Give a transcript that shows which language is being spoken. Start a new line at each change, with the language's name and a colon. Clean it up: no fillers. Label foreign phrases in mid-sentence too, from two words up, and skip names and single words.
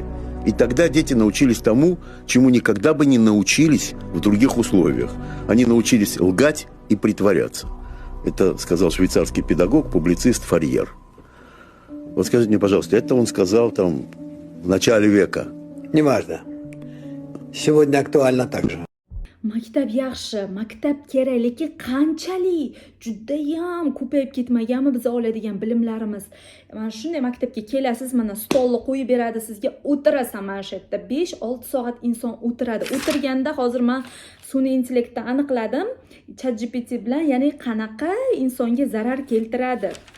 Russian: И тогда дети научились тому, чему никогда бы не научились в других условиях. Они научились лгать и притворяться. Это сказал швейцарский педагог, публицист Фарьер. Вот скажите мне, пожалуйста, это он сказал там в начале века? Неважно. Сегодня актуально так же.
Uzbek: Maktab yaxshi, maktab kerak, lekin qanchalik judayam ko'payib ketmaganmi biz oladigan bilimlarimiz. Mana shunday maktabga kelasiz, mana stolni qo'yib beradi sizga, o'tirasan mana shu yerda 5-6 soat inson o'tiradi. O'tirganda hozir men sun'iy intellektdan aniqladim, ChatGPT bilan, ya'ni qanaqa insonga zarar keltiradi.